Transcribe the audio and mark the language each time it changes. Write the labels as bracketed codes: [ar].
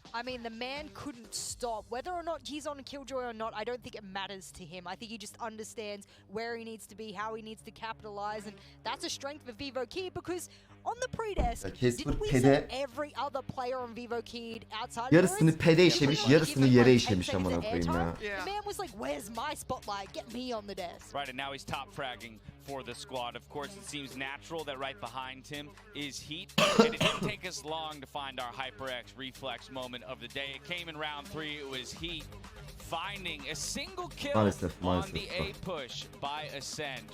[en] I mean, the man couldn't stop. Whether or not he's on a Killjoy or not, I don't think it matters to him. I think he just understands where he needs to be, how he needs to capitalize, and that's a strength for Wtcn because on the pre-desk, didn't we say every other player on Wtcn outside [tr] Yarısını pede işemiş, yarısını yere işemiş amına koyayım ya. [en] The man was like, where's my spotlight? Get me on the desk. Right, and now he's top fragging for the squad. Of course, it seems natural that right behind him is Heat. And it didn't take us long to find our HyperX reflex moment of the day. It came in round 3. It was Heat finding a single kill on the A push by Acend.